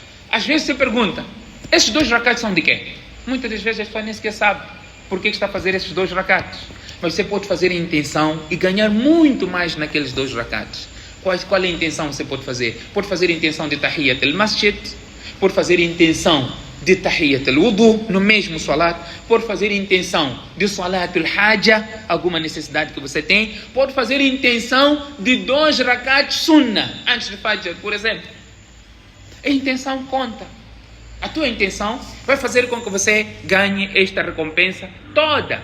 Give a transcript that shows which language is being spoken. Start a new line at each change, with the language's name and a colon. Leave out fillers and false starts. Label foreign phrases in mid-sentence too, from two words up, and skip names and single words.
Portuguese: Às vezes você pergunta, esses 2 rakats são de quê? Muitas das vezes a pessoa nem sequer sabe por que está a fazer esses 2 rakats. Mas você pode fazer a intenção e ganhar muito mais naqueles 2 rakats. Qual é a intenção que você pode fazer? Pode fazer a intenção de
Arabic: تحية المسجد,
Portuguese: pode fazer a intenção de
Arabic: تحية الوضوء
Portuguese: no mesmo salat, pode fazer a intenção de
Arabic: صلاة الحاجة,
Portuguese: alguma necessidade que você tem, pode fazer a intenção de 2 rakats sunnah antes de fajr, por exemplo. A intenção conta. A tua intenção vai fazer com que você ganhe esta recompensa toda.